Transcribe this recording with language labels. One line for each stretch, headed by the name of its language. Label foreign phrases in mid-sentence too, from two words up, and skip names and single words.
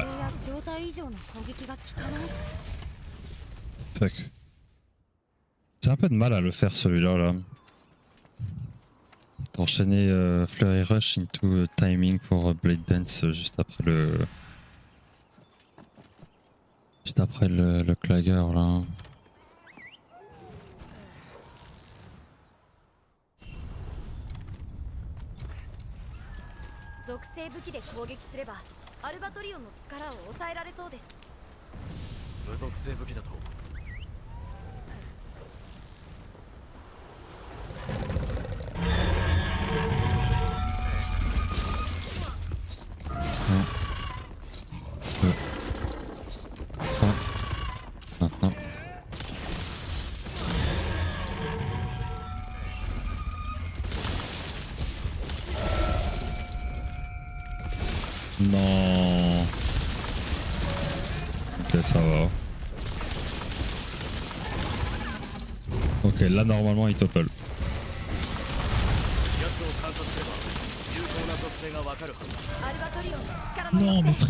Japanese: 状態以上の攻撃が効かない。
French: Fuck. J'ai un peu de mal à le faire celui-là là. D'enchaîner Flurry Rush into timing pour Blade Dance juste après le. Juste après le Clagger là.
Japanese: 属性武器で攻撃すればアルバトリオンの力を抑えられそうです。無属性武器だと。
French: Maintenant. Non. Ok, ça va. Ok, là normalement il topple.
Japanese: 奴を観察すれば有効な特性がわかる。アルバトリオンの力の
French: Non
Japanese: 抑
French: mais
Japanese: 制